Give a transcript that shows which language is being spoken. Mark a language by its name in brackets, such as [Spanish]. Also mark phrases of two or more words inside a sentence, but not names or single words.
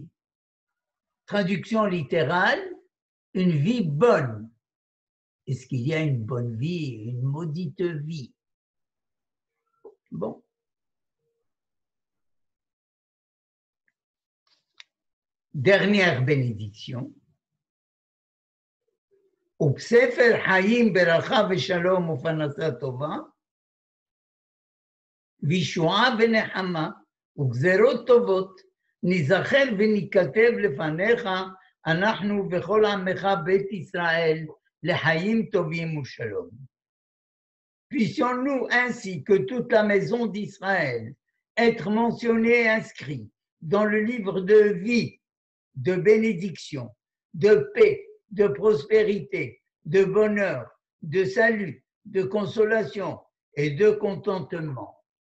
[French] Traduction littérale, une vie bonne. Est-ce qu'il y a une bonne vie et une maudite vie? Bon. Dernière bénédiction. [Hebrew] ובספר חיים ברכה ושלום ופרנסה טובה, וישועה ונחמה וגזרות טובות, ניזכר וניכתב לפניך, אנחנו וכל עמך בית ישראל, לחיים טובים ושלום. [French] Puissions-nous ainsi que toute la maison d'Israël être mentionnés et inscrits dans le livre de vie, de bénédiction, de paix, de prospérité, de bonheur, de salut, de consolation et de contentement.